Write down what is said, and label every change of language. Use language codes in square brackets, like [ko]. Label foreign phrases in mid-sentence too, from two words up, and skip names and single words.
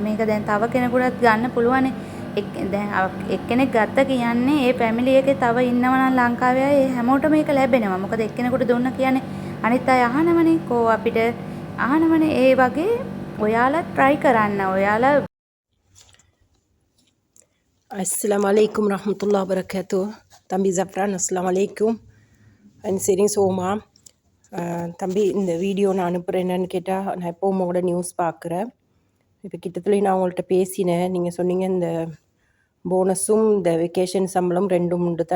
[si] මේක දැන් තව කෙනෙකුටත් ගන්න පුළුවන්. දැන් එක්කෙනෙක් ගත්ත කියන්නේ ඒ ෆැමිලි එකේ තව ඉන්නවා නම් ලංකාවේ අය හැමෝටම මේක ලැබෙනවා. මොකද එක්කෙනෙකුට දුන්න කියන්නේ අනිත් අය අහනවනේ කෝ අපිට අහනවනේ. ඒ වගේ ඔයාලා try කරන්න. ඔයාලා [ar] السلام عليكم ورحمة الله وبركاته. [ta] தம்பி ஜஃப்ரான் அஸ்ஸலாமு சரிங்க சோமா தம்பி இந்த வீடியோ நான் அனுப்புகிறேன். என்னன்னு கேட்டால் நான் எப்போவும் உங்களோட நியூஸ் பார்க்குறேன். இப்போ கிட்டத்தட்ட நான் உங்கள்கிட்ட பேசினேன். நீங்கள் சொன்னீங்க இந்த போனஸும் இந்த வெக்கேஷன் சம்பளம் ரெண்டும் உண்டு தான்.